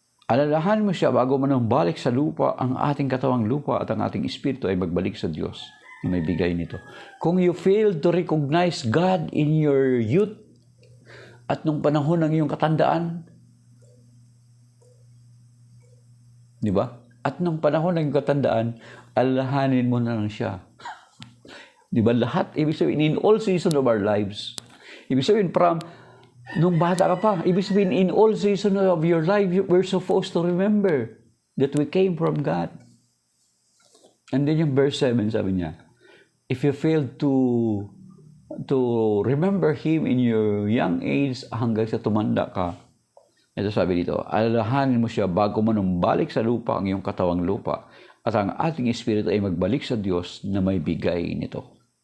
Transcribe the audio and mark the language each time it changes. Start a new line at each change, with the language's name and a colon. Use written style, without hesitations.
Filipino: Alalahanin mo siya bago man balik sa lupa, ang ating katawang lupa at ang ating espiritu ay magbalik sa Diyos na may bigay nito. Kung
English: you fail to recognize God in your youth
Filipino: at nung panahon ng iyong katandaan, di ba? At nung panahon ng iyong katandaan, alalahanin mo na lang siya. Di ba?
English: Lahat, ibig sabihin, in all seasons of our lives. Ibig sabihin, from
Filipino: nung bata ka pa,
English: ibig sabihin, in all seasons of your life, we're supposed to remember that we came from God.
Filipino: And then yung verse 7, sabi niya,
English: if you fail to remember Him in your young age
Filipino: hanggang sa tumanda ka, ito sabi dito, alalahanin mo siya bago mo nung balik sa lupa ang iyong katawang lupa at ang ating espiritu ay magbalik sa Diyos na may bigay nito.